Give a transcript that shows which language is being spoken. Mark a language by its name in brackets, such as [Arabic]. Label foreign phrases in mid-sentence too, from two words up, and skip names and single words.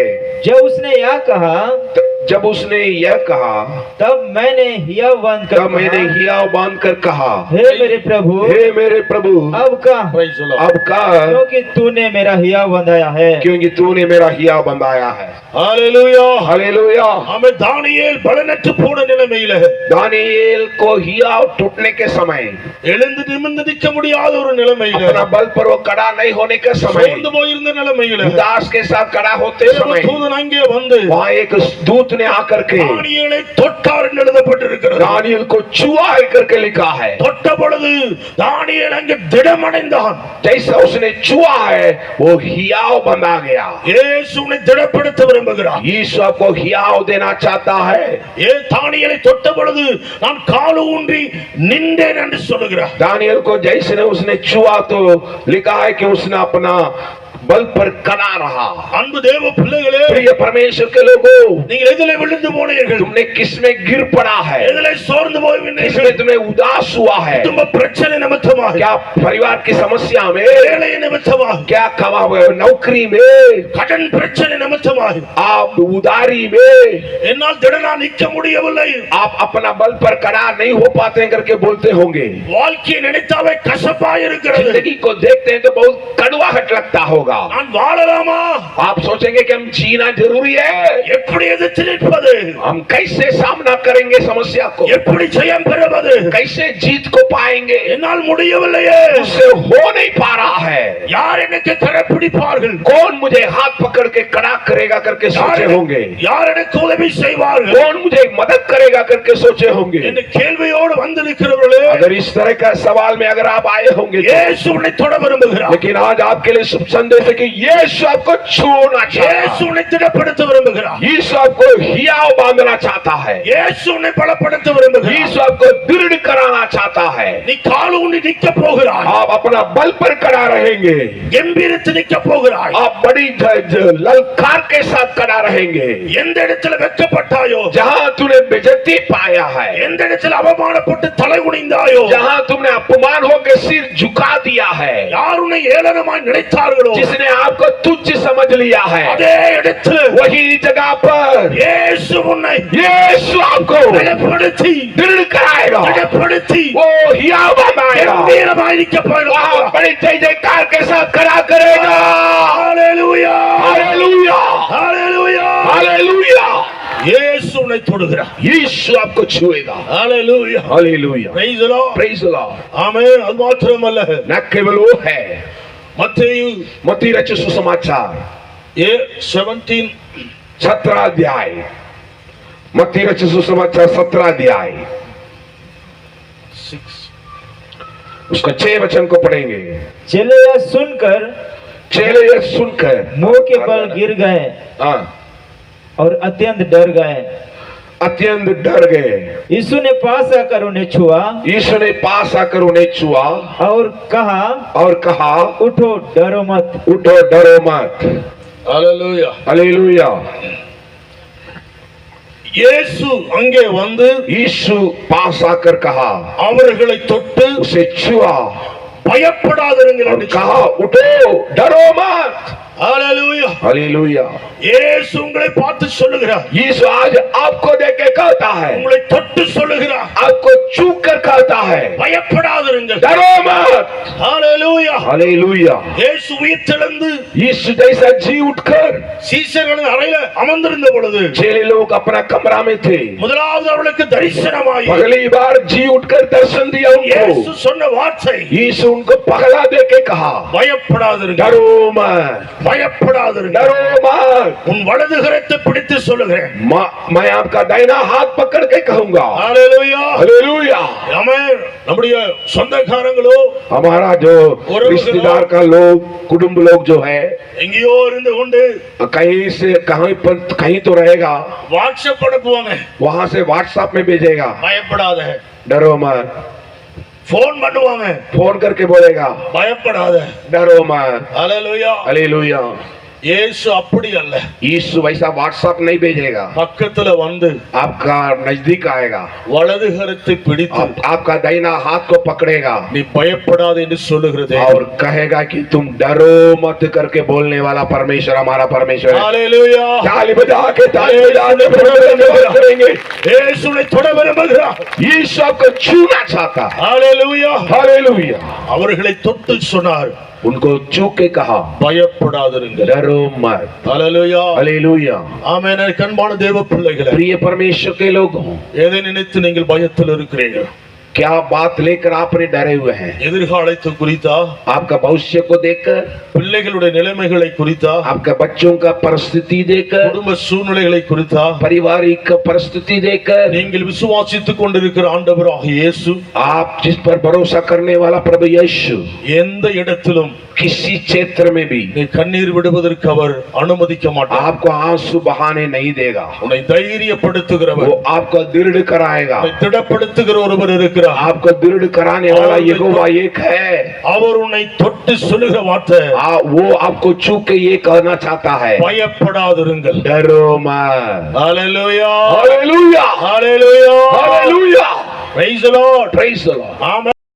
[Hindi] जब उसने यह कहा, जब उसने यह कहा, तब मैंने हिया बांध कर तब मैंने हियाव बांध कर कहा, हे मेरे प्रभु, हे मेरे प्रभु, अब का, अब का, क्योंकि तूने मेरा हिया बंधाया है। क्योंकि तूने मेरा हियाव बंधाया है। [Tamil] ஹalleluya [Hindi] हालेलुया। [Tamil] हमें தானியேல் பலனற்று போன நிலைமையில [Hindi] दानियेल को हियाव टूटने के समय, [Tamil] எழுந்து நிமிர்ந்து நிற்க முடியாத ஒரு நிலைமையில [Hindi] अपना बल पर वो खड़ा नहीं होने के समय, [Tamil] சோர்ந்து போயிருந்த நிலைமையில [Hindi] उदास के साथ खड़ा होते [Tamil] தேவ [Hindi] समय [Tamil] தூதன் அங்கே வந்து [Hindi] वहाँ एक दूत ने आकर के [Tamil] தானியேலை தொட்டார் என்று எழுதப்பட்டிருக்கிறது। [Hindi] दानियेल को छुआ करके लिखा है। [Tamil] தொட்ட பொழுது தானியேல் அங்கே திடமடைந்தான்। [Hindi] जैसा उसने छुआ है वो हियाव बंधा गया। [Tamil] இயேசு உன்னை திடப்படுத்த விரும்புகிறார்। [Hindi] यीशु आपको हियाव देना चाहता है। [Tamil] ஏ தானியேலை தொட்ட பொழுது நான் காலு ஊன்றி நின்றேன் என்று சொல்லுகிறார்। [Hindi] दानियेल को जैसे उसने छुआ तो लिखा है कि उसने अपना बल पर खड़ा रहा। [Tamil] அன்பு தேவ பிள்ளைகளே, [Hindi] प्रिय परमेश्वर के लोगों, [Tamil] நீங்கள் எதிலே விழுந்து போனீர்கள்? [Hindi] तुमने किसमें गिर पड़ा है? [Tamil] எதிலே சோர்ந்து போய்விட்டீர்கள்? [Hindi] किसमें तुम्हें उदास हुआ है? [Tamil] குடும்ப பிரச்சனை நிமித்தமாக, [Hindi] क्या परिवार की समस्या में, [Tamil] வேலை நிமித்தமாக, [Hindi] क्या कमा नौकरी में, [Tamil] கடன் பிரச்சனை நிமித்தமாக, [Hindi] आप उदारी में, [Tamil] என்னால் திடனா நிற்க முடியவில்லை, [Hindi] आप अपना बल पर खड़ा नहीं हो पाते हैं करके बोलते होंगे। [Tamil] வாழ்க்கையை நினைத்தாவே கசப்பாய் இருக்கிறது, [Hindi] जिंदगी को देखते हैं तो बहुत कड़वाहट लगता होगा। [Tamil] நான் வாழலாமா? [Hindi] आप सोचेंगे कि हम जीना जरूरी है, [Tamil] எப்படி எதிர்த்து நிற்பது? [Hindi] हम कैसे सामना करेंगे समस्या को, [Tamil] எப்படி ஜெயம் பெறுவது? [Hindi] कैसे जीत को पाएंगे, [Tamil] என்னால் முடியவில்லையே, [Hindi] उससे हो नहीं पा रहा है। [Tamil] யார் எனக்கு கரப்பிடிப்பார்கள்? [Hindi] कौन मुझे हाथ पकड़ के खड़ा करेगा करके सोचे होंगे। [Tamil] யார் எனக்கு உதவி செய்வார்கள்? [Hindi] कौन मुझे मदद करेगा करके सोचे होंगे। [Tamil] இந்த கேள்வியோடு வந்து நிற்கிறவர்களே, [Hindi] अगर इस तरह का सवाल में अगर आप आए होंगे तो, [Tamil] இயேசு உன்னை தொட விரும்புகிறார்। [Hindi] लेकिन आज आपके लिए शुभ संदेश है कि यीशु आपको छूना [Tamil] இயேசு [Hindi] चाहता है। [Tamil] உன்னை திடப்படுத்த விரும்புகிறார்। [Hindi] यीशु आपको हियाव बांधना चाहता है। [Tamil] இயேசு உன்னை பலப்படுத்த விரும்புகிறார்। [Hindi] यीशु आपको दृढ़ कराना चाहता है। [Tamil] நீ கால் ஊன்றி நிற்க போகிறாய், [Hindi] आप अपना बल पर खड़ा रहेंगे, [Tamil] கம்பீரித்து நிற்க போகிறாய்। [Hindi] आप बड़ी ललकार के साथ खड़ा रहेंगे। [Tamil] எந்த இடத்துல வெட்கப்பட்டாயோ, [Hindi] जहाँ तूने बेइज्जती पाया है, [Tamil] எந்த இடத்துல அவமானப்பட்டு தலை குனிந்தாயோ, [Hindi] जहाँ तुमने अपमान होकर सिर झुका दिया है, [Tamil] யார் உன்னை ஏளனமாய் நினைத்தார்களோ, [Hindi] जिसने आपको तुच्छ समझ लिया है, [Tamil] அதே இடத்துல [Hindi] वही जगह पर [Tamil] இயேசு உன்னை [Hindi] यीशु आपको [Tamil] திடப்படுத்தி [Hindi] दृढ़ कराएगा। [Tamil] திடப்படுத்தி [Hindi] वो हियाव बनाएगा, [Tamil] கம்பீரமாய் நிற்க [Hindi] वहाँ [Tamil] போகிறார்। [Hindi] बड़ी जय जयकार के साथ खड़ा करेगा। [Tamil] ஹalleluya [Hindi] हालेलुया [Tamil] ஹalleluya [Hindi] हालेलुया। [Tamil] இயேசு உன்னை தொடுகிறார்। [Hindi] यीशु आपको छुएगा। [Tamil] ஹalleluya [Hindi] हालेलुया। [English] praise the Lord praise the Lord. [Tamil] ஆமென்। அது மாத்திரமல்ல, [Hindi] न केवल वो है, [Tamil] மத்தேயு [Hindi] मत्ती रचित सुसमाचार ये 17 17 अध्याय, मत्ती रचित सुसमाचार 17 अध्याय 6 उसका 6 वचन को पढ़ेंगे। चेले यह सुनकर चेले यह सुनकर मुंह के बल गिर गए हाँ, और अत्यंत डर गए। अत्यंत डर गए। यीशु ने पास आकर उन्हें छुआ यीशु ने पास आकर उन्हें छुआ और कहा, उठो डरो मत। उठो डरो मत। हालेलुया। हालेलुया। [Tamil] இயேசு அங்கே வந்து [Hindi] यीशु पास आकर कहा, [Tamil] அவர்களை தொட்டு [Hindi] उसे छुआ [Tamil] பயப்படாதிருங்கள் [Hindi] और [Tamil] என்று [Hindi] कहा, उठो डरो मत। हालेलुया। हालेलुया। [Tamil] இயேசு உங்களை பார்த்து சொல்லுகிறார், [Hindi] यीशु आज आपको देख के कहता है, [Tamil] உங்களை தொட்டு சொல்லுகிறார், [Hindi] आपको छू कर कहता है, [Tamil] பயப்படாதிருங்கள், [Hindi] डरो मत। हालेलुया। हालेलुया। [Tamil] இயேசு உயிர்த்தெழுந்து [Hindi] यीशु जैसा जी उठकर [Tamil] சீஷர்களின் அறையில அமர்ந்திருந்த பொழுது [Hindi] चेले लोग अपना कमरा में थे। [Tamil] முதலாவது அவளுக்கு தரிசனமாயி [Hindi] पहली बार जी उठकर दर्शन दिया [Tamil] இயேசு [Hindi] उनको। [Tamil] சொன்ன வார்த்தை, [Hindi] यीशु उनको पगला दे के कहा, [Tamil] பயப்படாதிருங்கள், [Hindi] डरो मत, [Tamil] பயப்படாதிருங்கள், [Hindi] डरो मत। [Tamil] உன் வலது கரத்தை பிடித்து சொல்லுகிறேன்। [Hindi] मैं आपका दाहिना हाथ पकड़ के कहूंगा। हालेलुया। हालेलुया। [Tamil] ஆமென்। நம்முடைய சொந்தக்காரங்களோ [Hindi] हमारा जो रिश्तेदार का लोग कुटुंब लोग जो है [Tamil] எங்கேயோ இருந்து கொண்டு [Hindi] कहीं से कहीं तो रहेगा, [Tamil] வாட்ஸ்அப் அனுப்புவாங்க, [Hindi] वहां से व्हाट्सएप में भेजेगा, [Tamil] பயப்படாத। [Hindi] डरो मत। [Tamil] போன் பண்ணுவாங்க, [Hindi] फोन करके बोलेगा, [Tamil] பயப்படாத। [Hindi] डरो मत। हालेलुया। हालेलुया। [Tamil] இயேசு அப்படி அல்ல, [Hindi] यीशु वैसा व्हाट्सएप नहीं भेजेगा, [Tamil] பக்கத்துல வந்து [Hindi] आपका नजदीक आएगा, [Tamil] வலது கரத்தை பிடித்து [Hindi] आपका दाहिना हाथ को पकड़ेगा [Tamil] நீ பயப்படாத என்று சொல்லுகிறது [Hindi] और कहेगा कि तुम डरो मत करके बोलने वाला परमेश्वर हमारा परमेश्वर है। हालेलुया। ताली बजा के ताली बजाने करेंगे। [Tamil] இயேசுவை தொட விரும்புகிறார்। [Hindi] यीशु आपको छूना चाहता है। हालेलुया। हालेलुया। [Tamil] அவர்களை தொட்டு சொன்னார், [Hindi] उनको छू के कहा, [Tamil] பயப்படாதிருங்கள்। [Hindi] डरो मत। हालेलुया। हालेलुया। [Tamil] ஆமென்। எனக்கு அன்பான தேவ பிள்ளைகளே, [Hindi] प्रिय परमेश्वर के लोगों, [Tamil] எதை நினைத்து நீங்கள் பயத்தில் இருக்கிறீர்கள்? [Hindi] क्या बात लेकर आपने डरे हुए हैं? [Tamil] எதிர்காலத்தை குறித்தா, [Hindi] आपका भविष्य को देखकर, [Tamil] பிள்ளைகளுடைய நிலைமைகளை குறித்தா, [Hindi] आपका बच्चों का परिस्थिति देखकर, [Tamil] குடும்ப சூழ்நிலைகளை குறித்தா, [Hindi] पारिवारिक परिस्थिति देखकर, [Tamil] நீங்கள் விசுவாசித்துக் கொண்டிருக்கிற ஆண்டவராகிய இயேசு [Hindi] आप जिस पर भरोसा करने वाला प्रभु यीशु [Tamil] எந்த இடத்திலும் [Hindi] किसी क्षेत्र में भी [Tamil] நீ கண்ணீர் விடுவதற்கு அவர் அனுமதிக்க மாட்டார்। [Hindi] आपको आंसू बहाने नहीं देगा। [Tamil] உன்னை தைரியப்படுத்துகிறவர், [Hindi] वो आपको दृढ़ कराएगा। [Tamil] உன்னை திடப்படுத்துகிற ஒருவர் இருக்கிறார்। [Hindi] आपको दृढ़ कराने वाला यहोवा एक है। [Tamil] அவர் உன்னை தொட்டு சொல்லுகிற வார்த்தை, [Hindi] वो आपको छू के ये कहना चाहता है, [Tamil] பயப்படாதிருங்கள்। [Hindi] डरो मत। हालेलुया। हालेलुया। हालेलुया। हालेलुया। [English] Praise the Lord. Praise the Lord. [Tamil] ஆமென்।